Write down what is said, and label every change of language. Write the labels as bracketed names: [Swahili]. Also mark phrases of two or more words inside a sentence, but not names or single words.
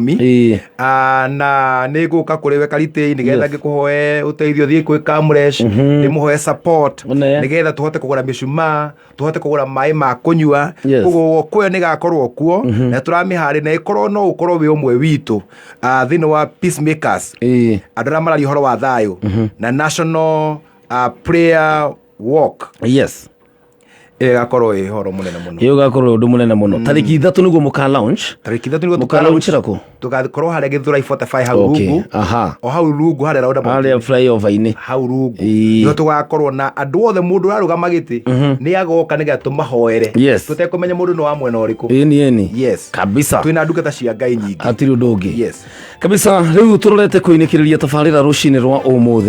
[Kikuyu] 10 na niguka kuriwe Karitei nigetha ngikuhoe uteithio thie kwi Kamresh ni muhoe support nigetha tuhote kugura mishumaa tuhote kugura mai ma kunyua koguo woko ni gakorwo kuo na turamihari na ikorwo no ukorwo wi umwe witu thini wa peacemakers andura marari horo wa thayo na [English] national prayer walk. Yes. [Kikuyu] Gakorwo horo munene muno. Iyo gakorwo undu munene muno. Tariki 3 niguo muka launch. Muka launch rako. Tugakorwo hare githura 45 hau rungu. O hau rungu hare round about. Hare flyover-ini. Hau rungu. Iyo tugakorwo na andu othe mundu arugama giti ni agoka niga tumahoere. Tutekumenya mundu no amwe na uriku. [English] Yes. [Kikuyu] Kabisa. Twina ndungata cia Ngai nyingi. Atiri undu ungi. [English] Yes. [Kikuyu] Kabisa riu turorete kuinikiriria tafarira rucini rwa umuthi.